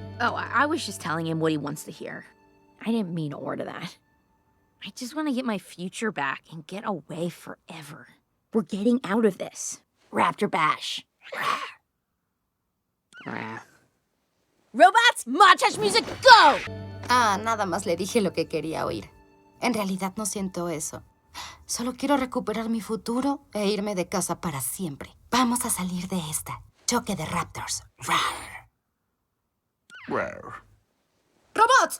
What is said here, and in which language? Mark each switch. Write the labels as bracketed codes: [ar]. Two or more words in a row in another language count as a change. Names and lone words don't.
[en] Oh, I was just telling him what he wants to hear. I didn't mean to order that. I just want to get my future back and get away forever. We're getting out of this. Raptor Bash. Robots, montage music, go! [es] Ah, nada más le dije lo que quería oír. En realidad no siento eso. Solo quiero recuperar mi futuro e irme de casa para siempre. Vamos a salir de esta. Choque de Raptors. Rar. Rar. ¡Robots!